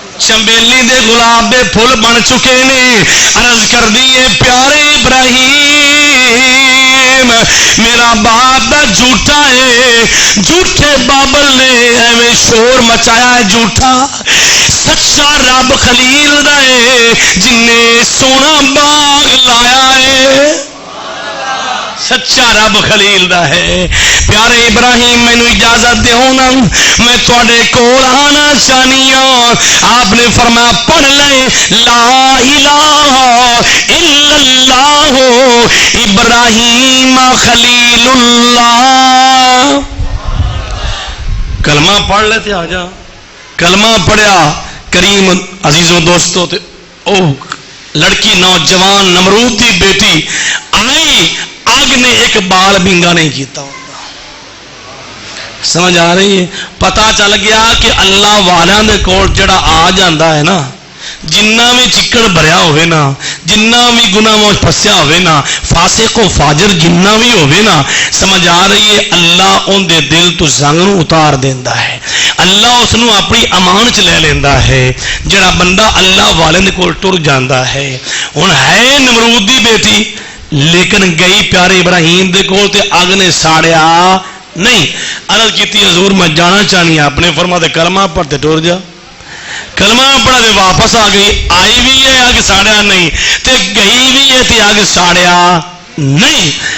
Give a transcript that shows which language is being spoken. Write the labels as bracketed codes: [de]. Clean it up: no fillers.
[pa] چنبیلی دے گلاب دے پھول بن چکے نے. عرض کر دیے پیارے ابراہیم میرا باپ دا جھوٹا ہے, جھوٹے بابل نے ایویں شور مچایا ہے, جھوٹا سچا رب خلیل دا ہے جن نے سونا باغ لایا ہے. سچا رب خلیل دا ہے. پیارے ابراہیم مینو اجازت دیو نا میں تھوڑے کول آنا چاہنی ہوں. آپ نے فرمایا پڑھ لے [ar] لا الہ الا اللہ ابراہیم خلیل اللہ. [pa] کلمہ پڑھ لے تے آ جا. کلمہ پڑھیا کریم عزیزوں دوستوں تے او لڑکی نوجوان نمرود دی بیٹی آئی, آگ نے ایک بال بنگا نہیں کیتا. سمجھ آ رہی ہے؟ پتا چل گیا کہ اللہ والیاں دے کول جڑا آ جاندا ہے نا, جنہ بھی چکڑ بھریا ہوئے نا, جنہ بھی گناہ میں پھسیا ہوئے نا, فاسق و فاجر جنہ بھی ہوئے نا, سمجھ آ رہی ہے اللہ ان دے دل تو زنگ نو اتار دیندا ہے. اللہ اس نو اپنی امان چ لے لیندا ہے. جڑا بندہ اللہ والے دے کول ٹر جاندا ہے. ہن ہے نمرود دی بیٹی لیکن گئی پیارے ابراہیم دے کول تے اگ نے ساڑیا نہیں. عرض کیتی حضور میں جانا چاہنی آپ نے فرمایا کلمہ پڑھتے ٹر جا. کلمہ پڑھا دے واپس آ گئی. آئی بھی ہے اگ ساڑیا نہیں تے گئی بھی ہے تے اگ ساڑیا نہیں.